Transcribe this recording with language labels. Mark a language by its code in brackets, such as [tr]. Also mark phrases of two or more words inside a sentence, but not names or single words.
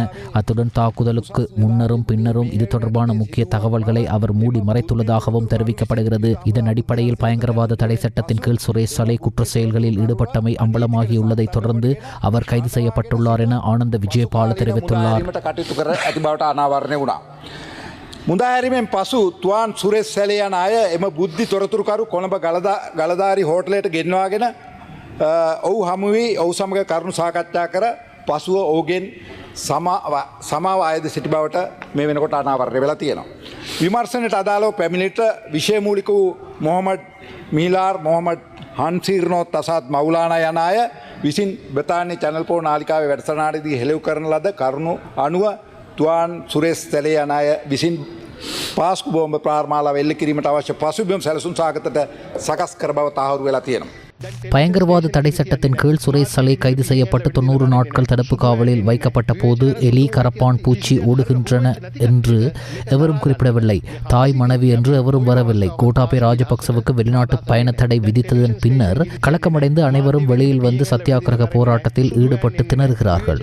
[ta] அத்துடன் தாக்குதலுக்கு முன்னரும் பின்னரும் இது தொடர்பான முக்கிய தகவல்களை அவர் மூடி மறைத்துள்ளதாகவும் தெரிவிக்கப்படுகிறது. இதன் அடிப்படையில் பயங்கரவாத தடை சட்டத்தின் கீழ் சுரேஷ் சலே குற்ற செயல்களில் ஈடுபட்டமை அம்பலமாகியுள்ளதை தொடர்ந்து அவர் கைது செய்யப்பட்டுள்ளார் என ஆனந்த விஜயபால தெரிவித்துள்ளார். [si] මුදාහැරීමෙන් පසු තුවාන් සුරේෂ් සැලේ යන අය එම බුද්ධි තොරතුරුකරු කොළඹ ගලදාරි හෝටලයට ගෙන්වාගෙන ඔහු හමුවී ඔහු සමග කරුණු සාකච්ඡා කර පසුව ඔහුගෙන් සමාව අයද සිටි බවට මේ වෙනකොට අනාවරණය වෙලා තියෙනවා. විමර්ශනයට අදාළව පැමිණිට විෂය මූලික වූ මොහමඩ් මීලාර් මොහමඩ් හන්සීර්නෝත් අසාත් මවුලානා යන අය විසින් බ්‍රතාන්‍ය චැනල් 4 නාලිකාවේ වැඩසටහනේදී හෙළිව කරන ලද කරුණු අනුව තුවාන් සුරේෂ් සැලේ යන අය විසින් පාස්කු බෝම්බ ප්‍රාර්මාලාව එල්ල කිරීමට අවශ්‍ය පසුබිම් සැලසුම් සාගතට සකස් කර බව තහවුරු වෙලා තියෙනවා. [ta] பயங்கரவாத தடை சட்டத்தின் கீழ் சுரேஷ் சலே கைது செய்யப்பட்டு 90 நாட்கள் தடுப்பு காவலில் வைக்கப்பட்ட போது எலி, கரப்பான் பூச்சி ஓடுகின்றன என்று எவரும் குறிப்பிடவில்லை. தாய், மனைவி என்று எவரும் வரவில்லை. கோட்டாபய ராஜபக்சவுக்கு வெளிநாட்டு பயண தடை விதித்ததன் பின்னர் கலக்கமடைந்து அனைவரும் வெளியில் வந்து சத்தியாகிரக போராட்டத்தில் ஈடுபட்டு திணறுகிறார்கள்.